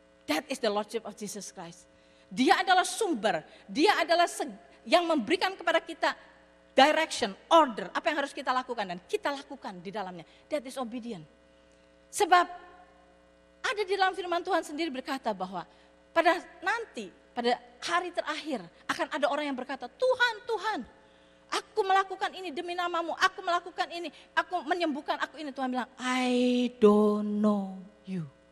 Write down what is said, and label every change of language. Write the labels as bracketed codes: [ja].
[en] That is the Lordship of Jesus Christ. [id] Dia adalah sumber, dia adalah yang memberikan kepada kita direction, order, apa yang harus kita lakukan dan kita lakukan di dalamnya. [en] That is obedient. [id] Sebab ada di dalam firman Tuhan sendiri berkata bahwa pada hari terakhir akan ada orang yang berkata, Tuhan, Tuhan, aku melakukan ini demi namamu, aku melakukan ini, aku menyembuhkan, aku ini. Tuhan bilang, [en] I don't know you.